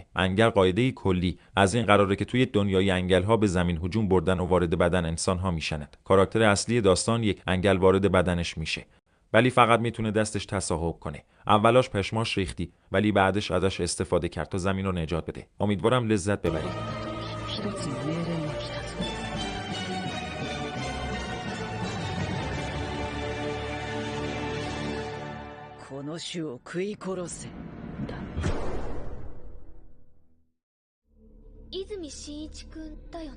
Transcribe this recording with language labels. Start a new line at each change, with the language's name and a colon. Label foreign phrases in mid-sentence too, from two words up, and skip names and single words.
Persian: انگل قاعده کلی از این قراره که توی دنیای انگل‌ها به زمین هجوم بردن و وارد بدن انسان‌ها میشند. کاراکتر اصلی داستان یک انگل وارد بدنش میشه. ولی فقط میتونه دستش تصاحب کنه. اولاش پشماش ریختی ولی بعدش ازش استفاده کرد تا زمین رو نجات بده. امیدوارم لذت ببرید.
Japanese: この種を食い殺せだ。泉真一君だよね。